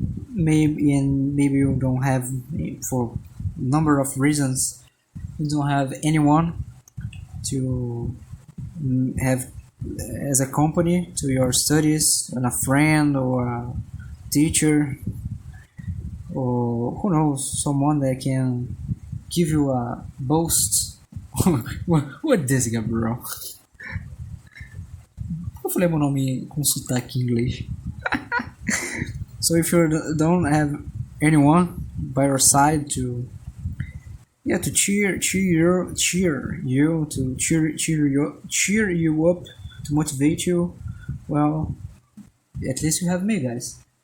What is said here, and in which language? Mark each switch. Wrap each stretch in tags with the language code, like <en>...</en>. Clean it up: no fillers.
<en>maybe you don't have, for a number of reasons, you don't have anyone to have as a company to your studies, and a friend or a teacher, or who knows, someone that can give you a boost. What is, Gabriel?</en> <pt>Eu falei meu nome com sotaque em inglês.</pt> <en>So if you don't have anyone by your side to cheer you up, to motivate you, well, at least you have me, guys.</en>